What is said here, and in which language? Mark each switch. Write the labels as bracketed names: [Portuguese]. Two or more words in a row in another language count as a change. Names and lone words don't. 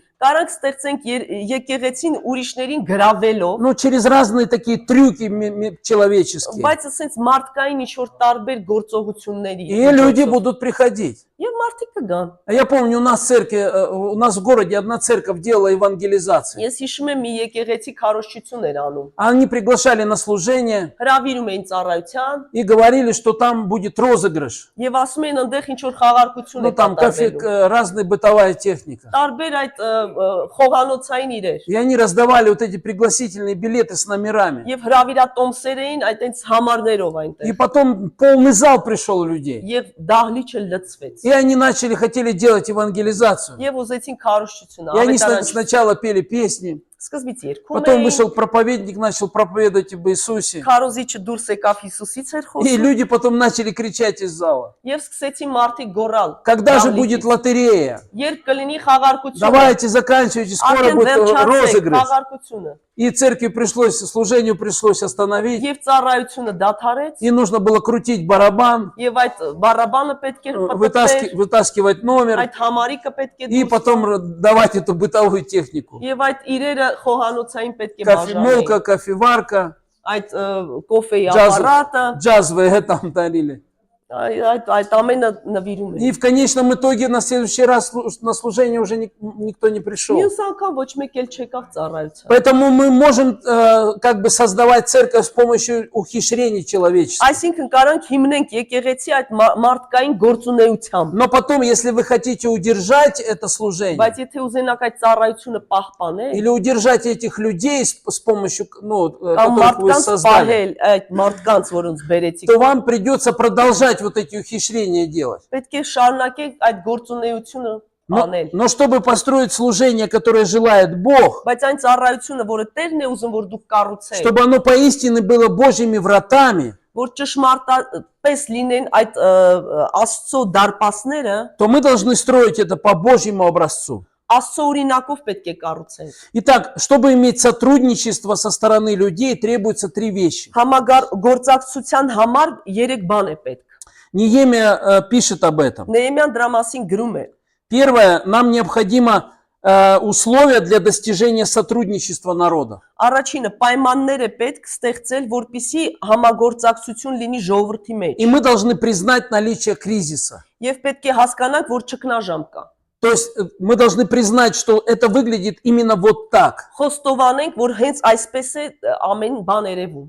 [Armenian] Կարանք ստեղծենք եկեղեցին ուրիշներին գրավելով, [Russian] Ну, через разные такие трюки человеческие. [Armenian] բայց ասենց մարդկային ինչ-որ տարբեր գործողությունների։ [Russian] И люди будут приходить. [Armenian] Եվ մարդիկ կգան։ [Russian] А я помню, у нас в церкви, у нас в городе одна церковь делала евангелизацию. [Armenian] Ես հիշում եմ մի եկեղեցի քարոզչություն էր անում։ [Russian] Они приглашали на служение [Armenian] Հրավիրում էին ծառայության [Russian] и говорили, что там будет розыгрыш. [Armenian] եւ ասում էին այնտեղ ինչ-որ խաղարկություն [Russian] Ну, [Armenian] է [Russian] там [Armenian] կատարվելու։ [Russian] разная бытовая техника. [Armenian] Տարբեր այդ խոհանոցային իրեր։ [Russian] И они раздавали вот эти пригласительные билеты с номерами. [Armenian] Եվ հրավիրատոմսեր էին այդտենց համարներով [Russian] И [Armenian] այնտեղ։ [Russian] потом полный зал пришел людей. [Armenian] Եվ դահլիճը լցվեց։ [Russian] И они хотели делать евангелизацию. [Armenian] Եվ ուզեցին քարոզչություն [Russian] И они [Armenian] ավետարանչություն։ [Russian] сначала пели песни, [Armenian] Սկզբից երգում [Russian] потом [Armenian] էին, [Russian] вышел проповедник, начал проповедовать об Иисусе. [Armenian] քարոզիչը դուրս եկավ Հիսուսից էր [Russian] И [Armenian] խոսում [Russian] люди потом начали кричать из зала. [Armenian] եւ սկսեցին մարդիկ գոռալ։ [Russian] Когда же [Armenian] դահլիճից։ [Russian] будет лотерея? [Armenian] Երբ кլինի խաղարկությունը։ [Russian] Давайте заканчивайте, скоро [Armenian] Արդեն [Russian] будет [Armenian] վերջացեք [Russian] розыгрыш. [Armenian] խաղարկությունը։ [Russian] И церкви служению пришлось остановить. [Armenian] Եվ ծառայությունը դադարեց [Russian] И нужно было крутить барабан, [Armenian] եւ այդ բարաբանը պետք է պատտվեր, [Russian] вытаскивать номер. [Armenian] այդ համարիկը պետք է [Russian] И потом давать эту бытовую технику. [Armenian] եւ այդ իրերը խոհանոցային պետք է [Russian] Кофемолка, [Armenian] բաժանեն։ [Russian] кофеварка, [Armenian] Այդ կոֆեի ապարատը, [Russian] джазовые там дарили. [Armenian] այդ ամենը նվիրում [Russian] И [Armenian] են։ [Russian] в конечном итоге на следующий раз на служение уже никто не пришел. [Armenian] Մյուս անգամ ոչ մեկ էլ չեկավ ծառայության։ [Russian] Поэтому мы можем как бы создавать церковь с помощью ухищрений человеческих. [Armenian] Այսինքն կարանք հիմնենք եկեղեցի այդ մարդկային գործունեությամբ։ [Russian] Но потом, если вы хотите удержать это служение, [Armenian] Բայց եթե ուզենաք այդ ծառայությունը պահպանել, [Russian] или удержать этих людей с помощью, [Armenian] կամ [Russian] которых вы [Armenian] մարդկանց [Russian] создали, [Armenian] պահել այդ մարդկանց, որոնց բերեցիք, [Russian] то вам придется продолжать вот эти ухищрения делать. [Armenian] պետք է շարունակեք այդ գործունեությունը անել։ [Russian] Но чтобы построить служение, которое желает Бог, [Armenian] Բայց այն ծառայությունը, որը Տերն է ուզում, որ դուք կառուցեք, [Russian] чтобы оно поистине было Божьими вратами, [Armenian] որ ճշմարտապես լինեն այդ Աստծո դարպասները, [Russian] то мы должны строить это по Божьему образцу. [Armenian] Աստծո օրինակով պետք է կառուցենք։ [Russian] Итак, чтобы иметь сотрудничество со стороны людей, требуется три вещи. [Armenian] Գործակցության համար 3 բան է պետք։ [Russian] Неемия пишет об этом. [Armenian] Նեեմյան դրա մասին գրում է. [Russian] Первое, нам необходимо условия для достижения сотрудничества народа. [Armenian] Առաջինը պայմաններ է պետք ստեղծել, որպիսի համագործակցություն լինի ժողովրդի մեջ։ [Russian] И мы должны признать наличие кризиса. [Armenian] Եվ պետք է հասկանանք, որ ճգնաժամ կա։ [Russian] То есть мы должны признать, что это выглядит именно вот так. [Armenian] Խոստովանենք, որ հենց այսպես է ամեն բան երևում։